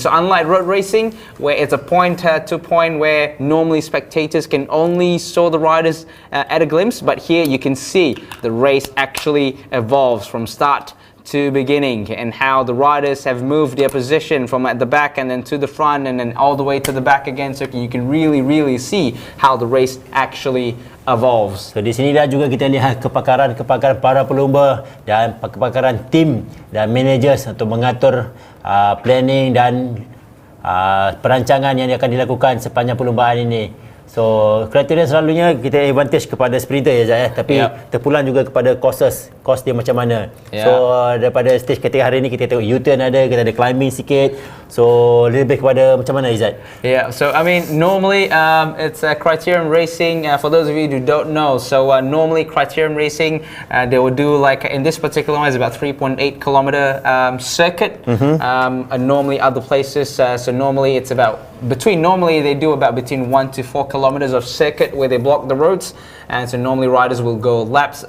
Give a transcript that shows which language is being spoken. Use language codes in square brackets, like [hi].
[en] So unlike road racing, where it's a point to point where normally spectators can only saw the riders at a glimpse, but here you can see the race actually evolves from start to beginning, and how the riders have moved their position from at the back and then to the front and then all the way to the back again, so you can really see how the race actually evolves. [ms] So di sini dah juga kita lihat kepakaran para pelumba dan kepakaran tim dan managers untuk mengatur planning dan perancangan yang akan dilakukan sepanjang perlumbaan ini. So kriteria selalunya kita advantage kepada sprinter ya Zat, tapi terpulang juga kepada cost dia macam mana. So daripada stage ketika hari ini kita tengok U-turn ada, kita ada climbing sikit. So lebih kepada macam mana Izzat? [en] Yeah, so I mean normally it's Criterium racing, for those of you who don't know. So normally Criterium racing they will do like in this particular one is about 3.8 kilometer circuit. And normally other places so normally it's about normally they do about between 1 to 4 kilometers of circuit where they block the roads, and so normally riders will go laps.